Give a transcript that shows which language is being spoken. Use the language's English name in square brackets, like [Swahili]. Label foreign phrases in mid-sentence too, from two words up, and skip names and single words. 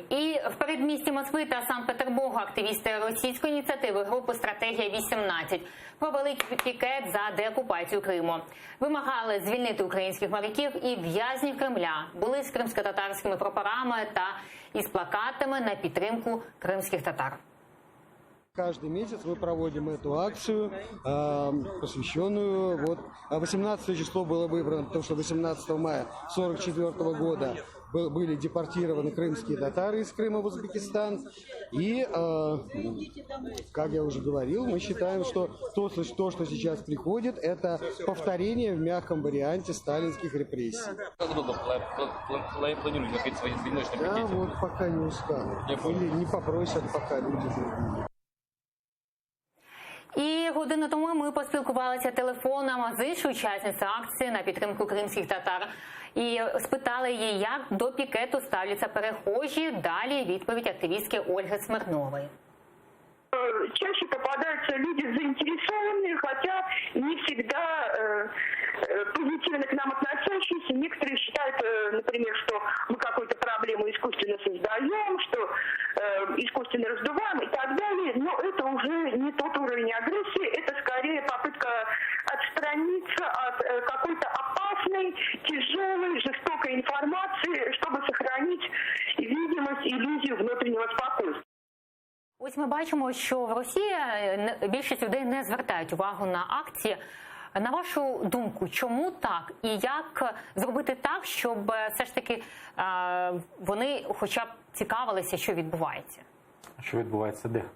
[Ukrainian] І в передмісті Москви та Санкт-Петербургу активісти російської ініціативи групи «Стратегія-18» провели пікет за деокупацію Криму. Вимагали звільнити українських моряків і в'язнів Кремля. Були з кримсько-татарськими прапорами та із плакатами на підтримку кримських татар. [Russian] Каждый месяц мы проводим эту акцию, посвященную, 18 число было выбрано, потому что 18 мая 1944 года были депортированы крымские татары из Крыма в Узбекистан. И, как я уже говорил, мы считаем, что то, что сейчас приходит, это повторение в мягком варианте сталинских репрессий. Как долго планируете накрыть свои одиночные пикеты? Да, пока не устал. Или не попросят, пока люди другие. [Ukrainian] І годину тому ми поспілкувалися телефоном з іншою учасницею акції на підтримку кримських татар і спитали її, як до пікету ставляться перехожі. Далі відповідь активістки Ольги Смирнової. [Russian] Чаще попадаются люди заинтересованные, хотя не всегда позитивно к нам относящиеся. Некоторые считают, например, что мы какую-то проблему искусственно создаем, что искусственно раздуваем и так далее. Но это уже не тот уровень агрессии, это скорее попытка отстраниться от какой-то опасной, тяжелой, жестокой информации, чтобы сохранить видимость, иллюзию внутреннего спокойствия. [Ukrainian] Ось ми бачимо, що в Росії більшість людей не звертають увагу на акції. На вашу думку, чому так? І як зробити так, щоб все ж таки вони хоча б цікавилися, що відбувається? Що відбувається де?